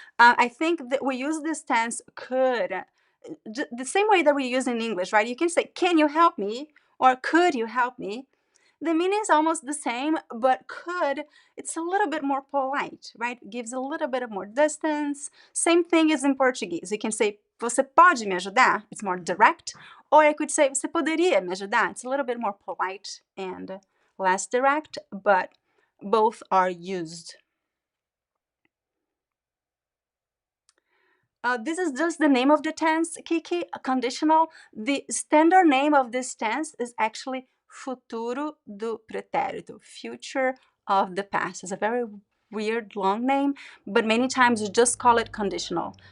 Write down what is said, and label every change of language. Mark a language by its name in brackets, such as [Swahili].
[English] I think that we use this tense could, the same way that we use in English, right? You can say, can you help me? Or could you help me? The meaning is almost the same, but could, it's a little bit more polite, right? Gives a little bit of more distance. Same thing as in Portuguese. You can say, [Portuguese] você pode me ajudar? [English] It's more direct. Or I could say, [Portuguese] você poderia me ajudar? [English] It's a little bit more polite and less direct, but both are used. This is just the name of the tense, Kiki, conditional. The standard name of this tense is actually futuro do pretérito, future of the past. It's a very weird long name, but many times you just call it conditional.